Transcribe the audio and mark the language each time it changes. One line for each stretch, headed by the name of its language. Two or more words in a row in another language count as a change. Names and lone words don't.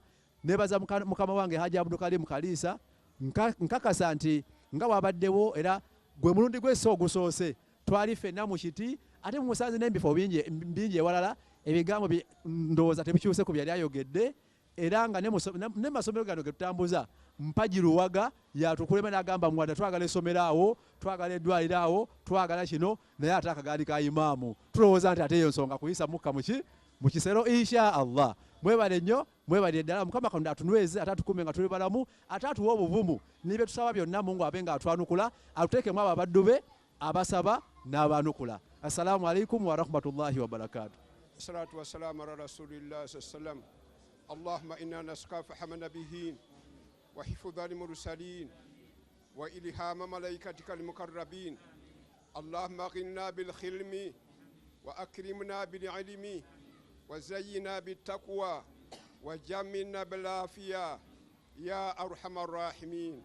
Ganda: Nebaza mukama wange Haji Abdulkarim Kalisa nkakasa nti nga wabaddewo era gwe mulundi gw'essa ogusoose twali ffenna mu kiti ate mumusanze n'ebifo bingi ewalala ebigambo ndowooza tebikyuse ku byali ayogedde era nga ne masomero gano ge tutambuza Mpaji Luwaga yatukulema n'agamba mwada twagala essomero awo twagala eddwaliro awo twagala kino naye ate akagaali ka Imam. Tulowooza nti ate eyo nsonga kuyisa mukka mu kisero
Arabic: إن شاء الله.
Ganda: Mwebale nnyo mwebale ddala Mukama Katonda atunyweze ate atukume nga tuli balamu ate atuwa obuvumu n'ebyo tusaba byonna Mungu abe nga atwanukula atuteekemu abo abaddu be abasaba n'abanukula.
Arabic: السلام عليكم ورحمة الله وبركاته. الصلاة والسلام على رسول الله سلم اللهم إنا نسألك فهم النبيين وحفظ المرسلين وإلهام ملائكتك المقربين. اللهم غنا بالحلم وأكرمنا بالعلم وزينا بالتقوى وجملنا بالعافية يا أرحم الراحمين.